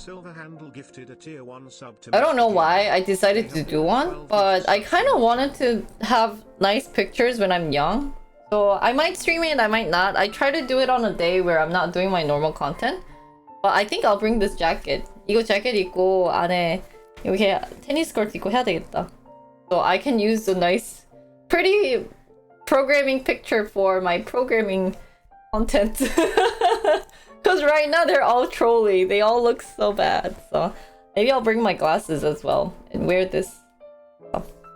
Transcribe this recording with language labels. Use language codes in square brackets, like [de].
[en] Silver Handle gifted a tier 1 sub to I don't know why I decided to do one, but I kind of wanted to have nice pictures when I'm young. So I might stream it, I might not. I try to do it on a day where I'm not doing my normal content. But I think I'll bring this jacket. [ko] 이거 재킷 입고 안에 이렇게 테니스 코트 입고 해야 되겠다. [en] So I can use a nice, pretty programming picture for my programming content. Because right now they're all trolly. They all look so bad. So maybe I'll bring my glasses as well and wear this stuff.